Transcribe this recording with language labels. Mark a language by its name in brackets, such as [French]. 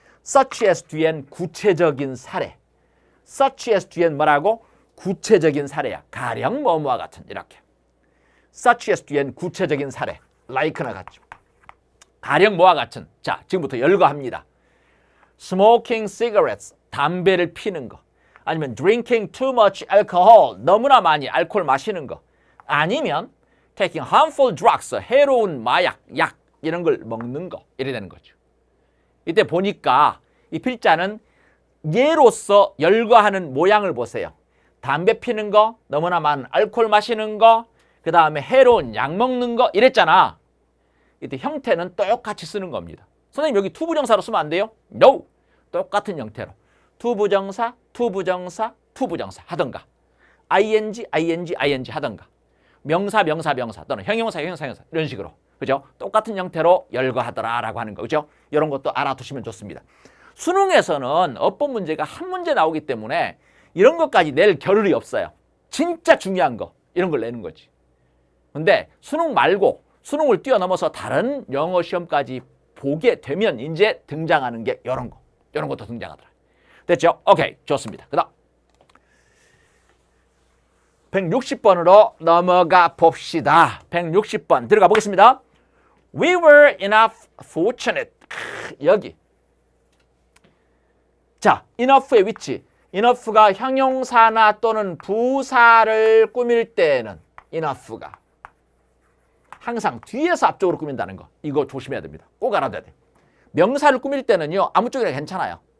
[Korean] such as 뒤엔 구체적인 사례. such as 뒤엔 뭐라고? 구체적인 사례야. 가령 뭐뭐와 같은 이렇게. such as 뒤엔 구체적인 사례. like나 같죠. 가령 뭐와 같은. 자, 지금부터 열거합니다. [English] smoking cigarettes. [Korean] 담배를 피는 거. 아니면 [English] drinking too much alcohol. [Korean] 너무나 많이 알코올 마시는 거. 아니면 [English] taking harmful drugs. [Korean] 해로운 마약, 약 이런 걸 먹는 거. 이래 되는 거죠. 이때 보니까 이 필자는 예로서 열거하는 모양을 보세요. 담배 피는 거, 너무나 많은 알코올 마시는 거, 그 다음에 해로운 약 먹는 거 이랬잖아. 이때 형태는 똑같이 쓰는 겁니다. 선생님 여기 투부정사로 쓰면 안 돼요? [English] No! [Korean] 똑같은 형태로. 투부정사, 투부정사, 투부정사 하던가. ing, ing, ing 하던가. 명사, 명사, 명사 또는 형용사, 형용사, 형용사 이런 식으로. 그죠? 똑같은 형태로 열거하더라라고 하는 거. 그죠? 이런 것도 알아두시면 좋습니다. 수능에서는 어법 문제가 한 문제 나오기 때문에 이런 것까지 낼 겨를이 없어요. 진짜 중요한 거 이런 걸 내는 거지. 근데 수능 말고 수능을 뛰어넘어서 다른 영어 시험까지 보게 되면 이제 등장하는 게 이런 거. 이런 것도 등장하더라. 됐죠? 오케이, 좋습니다. 그다음 160번으로 넘어가 봅시다. 160번 들어가 보겠습니다. [English] We were enough fortunate. [Korean] 여기. 자, enough의 위치. enough가 형용사나 또는 부사를 꾸밀 때는 enough가 항상 뒤에서 앞쪽으로 꾸민다는 거. 이거 조심해야 됩니다. 꼭 알아둬야 돼요. 명사를 꾸밀 때는요. 아무 쪽이나 괜찮아요.